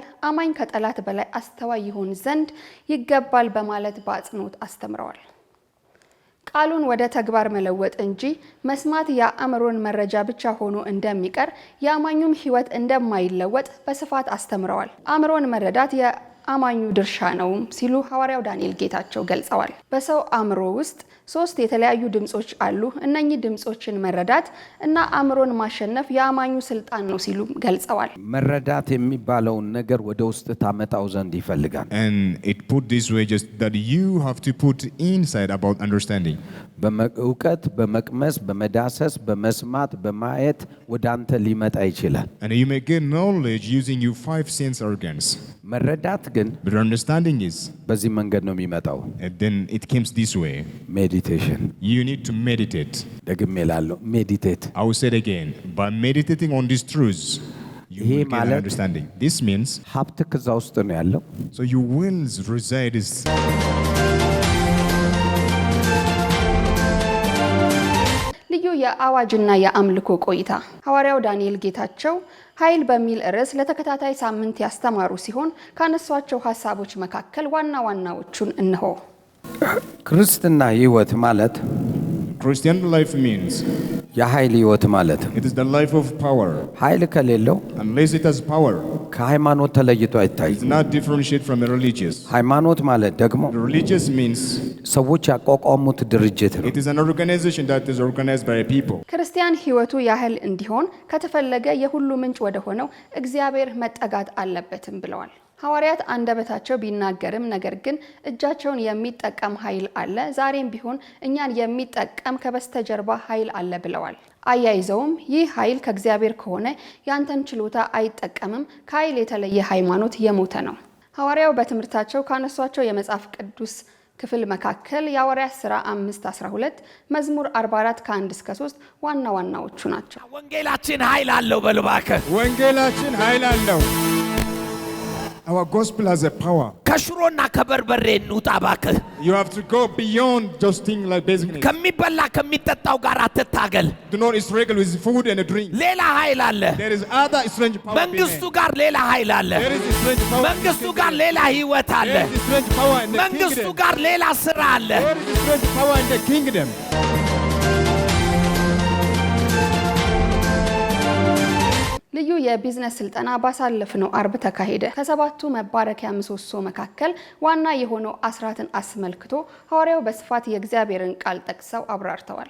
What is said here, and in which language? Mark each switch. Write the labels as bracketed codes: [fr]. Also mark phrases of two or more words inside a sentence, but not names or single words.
[am] አማኝ ከጠላት በላይ አስተዋይ ይሆን ዘንድ ይገባል በማለት በአጽንኦት አስተምረዋል። ቃሉን ወደ ተግባር መለወጥ እንጂ መስማት የአእምሮን መረጃ ብቻ ሆኖ እንደሚቀር የአማኙም ሕይወት እንደማይለወጥ በስፋት አስተምረዋል። አእምሮን መረዳት የአማኙ ድርሻ ነው ሲሉ ሐዋርያው ዳንኤል ጌታቸው ገልጸዋል። በሰው አእምሮ ውስጥ 3 የተለያዩ ድምጾች አሉ። እነኚህ ድምጾችን መረዳት እና አእምሮን ማሸነፍ የአማኙ ስልጣን ነው ሲሉ ገልጸዋል። መረዳት የሚባለውን ነገር ወደ ውስጥ ታመጣው ዘንድ ይፈልጋል። [en] And it put this way just that you have to put inside about understanding. [am] በእውቀት በመቅመስ በመዳሰስ በመስማት በማየት ወደ አንተ ሊመጣ ይችላል። [en] And you may gain knowledge using your 5 sense organs. [am] መረዳት ግን [en] But understanding is, [am] በዚህ መንገድ ነው የሚመጣው። [en] and then it comes this way. [am] ሜዲቴሽን [en] You need to meditate. [am] ደግሜ እላለሁ ሜዲቴት። [en] I will say it again. By meditating on these truths, you [am] ይሄ [en] will gain an [am] ማለት [en] understanding. This means, [am] ሀብት ከዛ ውስጥ ነው ያለው። [en] so your wills reside is. [am] ልዩ የአዋጅና የአምልኮ ቆይታ ሐዋርያው ዳንኤል ጌታቸው ኃይል በሚል ርዕስ ለተከታታይ ሳምንት ያስተማሩ ሲሆን ካነሷቸው ሐሳቦች መካከል ዋና ዋናዎቹን እነሆ። ክርስትና ሕይወት ማለት [en] Christian life means [am] የኃይል ሕይወት ማለት ነው። [en] it is the life of power. [am] ኃይል ከሌለው [en] Unless it has power, [am] ከሃይማኖት ተለይቶ አይታይም። [en] it's not differentiate from a religious. [am] ሃይማኖት ማለት ደግሞ [en] The religious means [am] ሰዎች ያቋቋሙት ድርጅት ነው። [en] it is an organization that is organized by people. [am] ክርስቲያን ሕይወቱ ያህል እንዲሆን ከተፈለገ የሁሉ ምንጭ ወደ ሆነው እግዚአብሔር መጠጋት አለበትም ብለዋል። ሐዋርያት አንደበታቸው ቢናገርም ነገር ግን እጃቸውን የሚጠቀም ኃይል አለ። ዛሬም ቢሆን እኛን የሚጠቀም ከበስተጀርባ ኃይል አለ ብለዋል። አያይዘውም ይህ ኃይል ከእግዚአብሔር ከሆነ ያንተን ችሎታ አይጠቀምም፣ ከኃይል የተለየ ሃይማኖት የሞተ ነው። ሐዋርያው በትምህርታቸው ካነሷቸው የመጽሐፍ ቅዱስ ክፍል መካከል የሐዋርያት ሥራ 5:12 መዝሙር 44 ከ1 እስከ 3 ዋና ዋናዎቹ ናቸው። ወንጌላችን ኃይል አለው በልባከ ወንጌላችን ኃይል አለው። [en] Our gospel has a power. [am] ከሽሮና ከበርበሬ እንውጣ ባክህ። [en] You have to go beyond just things like basic needs. [am] ከሚበላ ከሚጠጣው ጋር አትታገል። [en] Do not struggle with food and drink. [am] ሌላ ኃይል አለ። [en] There is other strange power. [am] መንግስቱ ጋር ሌላ ኃይል አለ። [en] There is strange power. [am] መንግስቱ ጋር ሌላ ህይወት አለ። [en] There is strange power in the [am] መንግስቱ [en] kingdom. [am] ጋር ሌላ ስራ አለ። [en] There is strange power in the kingdom. [am] ልዩ የቢዝነስ ስልጠና ባሳለፍነው አርብ ተካሄደ። ከሰባቱ መባረኪያ ምሰሶ መካከል ዋና የሆነው አስራትን አስመልክቶ ሐዋርያው በስፋት የእግዚአብሔርን ቃል ጠቅሰው አብራርተዋል።